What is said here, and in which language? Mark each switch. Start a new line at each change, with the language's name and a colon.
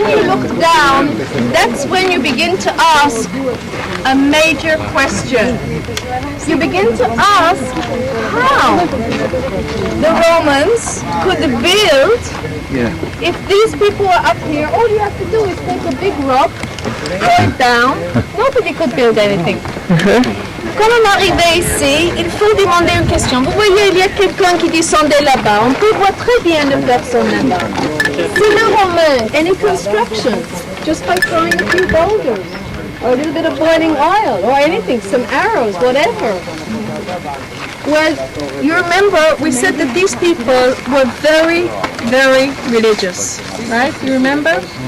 English: When you look down, that's when you begin to ask a major question. You begin to ask how the Romans could build. If these people are up here, all you have to do is take a big rock, throw it down. Nobody could build anything.
French: Quand on arrivait ici, il faut demander une question. Vous voyez, il y a quelqu'un qui descendait là-bas. On peut voir très bien une personne là-bas. C'est le Romain.
English: Any construction, just by throwing a few boulders, or a little bit of boiling oil, or anything, some arrows, whatever. Well, you remember we said that these people were very, very religious, right? You remember?